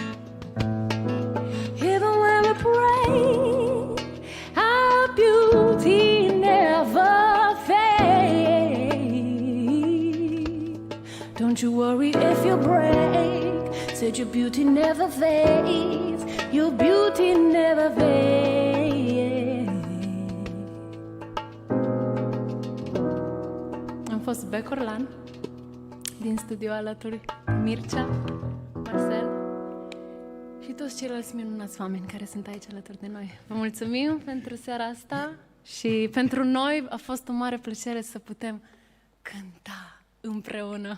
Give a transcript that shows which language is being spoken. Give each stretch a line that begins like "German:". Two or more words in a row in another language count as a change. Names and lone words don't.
English: Even when we break, our beauty never fades. Don't you worry if you break. Said your beauty never fades. Your beauty never fades.
Romanian: Am fost Bec Orlan din studio alături de Mircea, Marcel și toți ceilalți minunați oameni care sunt aici alături de noi. Vă mulțumim pentru seara asta și pentru noi a fost o mare plăcere să putem cânta împreună.